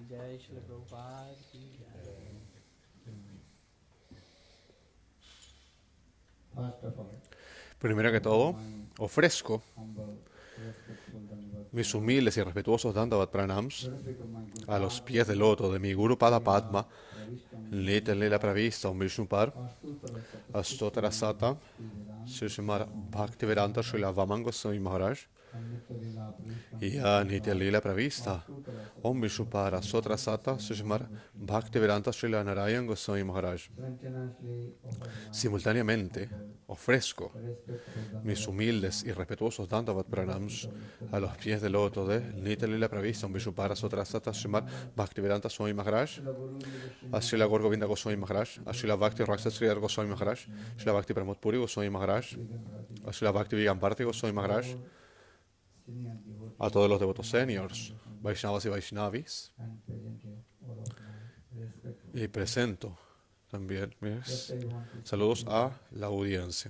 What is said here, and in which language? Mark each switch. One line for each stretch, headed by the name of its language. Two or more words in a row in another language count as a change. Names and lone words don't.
Hindi: जय श्री प्रभुपाद की जय.
Spanish: Primero que todo, ofrezco mis humildes y respetuosos
Sanskrit: दण्डवत् प्रणाम
Spanish: a los pies del loto de mi Guru Pada Padma, Nita Lila Pravista Om Vishnupar, Astotara Sata, Srimad Bhaktivedanta Srila Vaman Goswami Maharaj, Ya Nitya Lila Pravista Om Vishnupar, Astotara Sata, Srimad Bhaktivedanta Srila Narayan Goswami Maharaj. Simultáneamente, ofrezco mis humildes y respetuosos
Sanskrit: दण्डवत् प्रणाम
Spanish: a los pies del loto de Nitya Lila Pravista Om Vishnupara Sotrasata Srimad Bhaktivedanta Swami Maharaj, a Srila Gaur Govinda Goswami Maharaj, a Srila Bhakti Rakshas Sridhar Goswami Maharaj, Srila Bhakti Pramod Puri Goswami Maharaj, a Srila Bhakti Vigamparti Goswami Maharaj, a todos los devotos seniors, Vaishnavas y Vaishnavis, y presento también mis saludos a la audiencia.